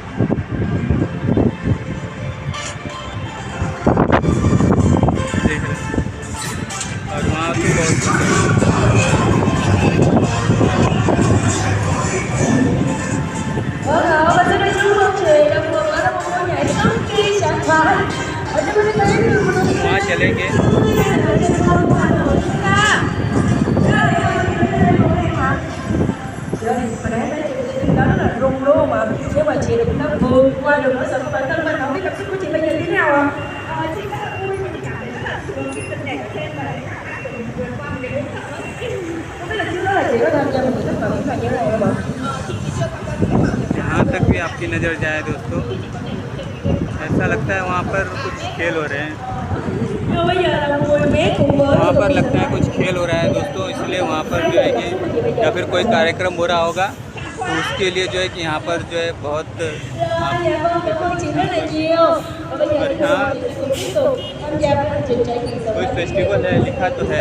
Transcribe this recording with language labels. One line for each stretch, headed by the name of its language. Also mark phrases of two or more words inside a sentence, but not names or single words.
Hindi: देख रहे हैं, और वहाँ भी बहुत वहाँ चलेंगे।
Vietnamese: Đó rất là rung đúng không ạ? Nhưng mà chị cũng đã vượt qua được nỗi sợ của bản thân mình. Không biết cảm xúc của chị bây giờ như thế nào ạ? Chị rất là vui và chị cảm thấy rất là sướng khi tình đẹp trên và vượt qua một cái nỗi sợ đó. Không biết là trước đó là chị có tham gia một buổi tất cả những trò như này không ạ?
Hindi: जहाँ तक भी आपकी नज़र जाए दोस्तों, ऐसा लगता है वहाँ पर कुछ खेल हो रहे हैं। वहाँ पर लगता है कुछ खेल हो रहा है दोस्तों, इसलिए वहाँ पर जो है कि या फिर कोई कार्यक्रम हो रहा होगा, तो उसके लिए जो है कि यहाँ पर जो है बहुत कोई फेस्टिवल है लिखा तो है।